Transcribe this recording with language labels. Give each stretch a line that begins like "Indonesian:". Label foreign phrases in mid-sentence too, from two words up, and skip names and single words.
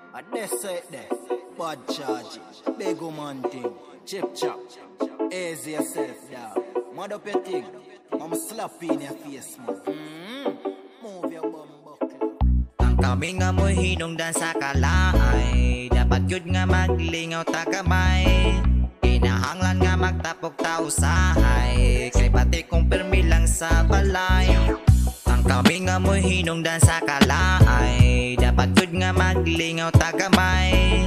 Jamaican Creole English: I say it there. Bad charge. Big woman thing. Chip chop. Easy yourself down. Mud up your thing. Mama slap in your face, man. Move your bum buckle.
Cebuano: Ang kami nga mo'y hinungdan sa kalaay, dapat yun nga maglingaw ta kamay. Kinahanglan nga magtapok tao sahay, kay pati kong permi lang sa balay. Ang kami nga mo'y hinungdan sa kalaay, dapat yun nga maglingaw ta kamay.